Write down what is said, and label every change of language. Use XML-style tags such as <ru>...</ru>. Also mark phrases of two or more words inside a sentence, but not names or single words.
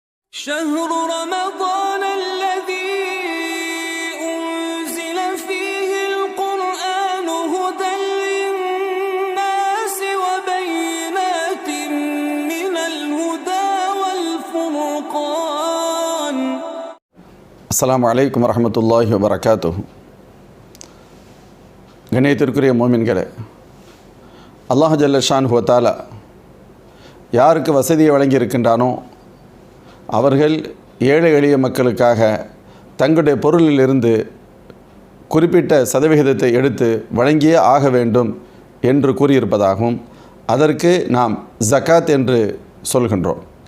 <ar>شهر رمضان الذي أنزل فيه القرآن هدى للناس وبينات من الهدى والفرقان. السلام عليكم ورحمة الله وبركاته.</ar> <ta>கண்ணியத்திற்குரிய மோமின்களே,</ta> <ar>الله جل شأنه وتعالى</ar> <ta>யாருக்கு வசதியை வழங்கியிருக்கின்றானோ அவர்கள் ஏழை எளிய மக்களுக்காக தங்களுடைய பொருளிலிருந்து குறிப்பிட்ட சதவிகிதத்தை எடுத்து வழங்கியே ஆக வேண்டும் என்று கூறியிருப்பதாகவும் அதற்கு நாம் ஜகாத் என்று சொல்கின்றோம்.</ta>